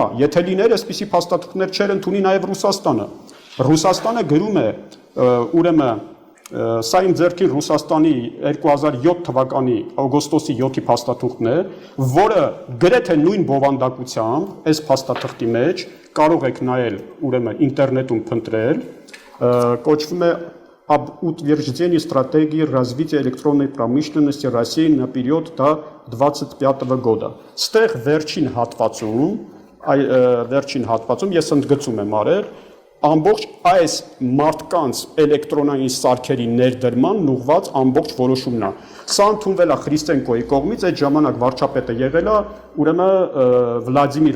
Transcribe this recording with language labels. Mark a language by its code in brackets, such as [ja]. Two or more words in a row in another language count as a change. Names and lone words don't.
[hy] եթե լիներ այսպիսի փաստաթղթեր չեր ընդունի նաև Ռուսաստանը գրում է, ուրեմն սա իմ ձեռքին Ռուսաստանի 2007 թվականի օգոստոսի 7-ի փաստաթուղթն է, որը գրեթե нույն բովանդակությամբ այս փաստաթղթի մեջ կարող եք նայել, ուրեմն ինտերնետում փնտրել, կոչվում է [ru] об утверждении стратегии развития электронной промышленности России на период до 25 года. [hy] Ստեղ վերջին հատվածում ես ընդգծում եմ արել ամբողջ այս մարդկանց էլեկտրոնային սարքերի ներդրման ուղղված ամբողջ որոշումն է։ Սա ընդունվել է Խրիստենկոյի կողմից, այդ ժամանակ վարչապետը եղել է ուրեմն Վլադիմիր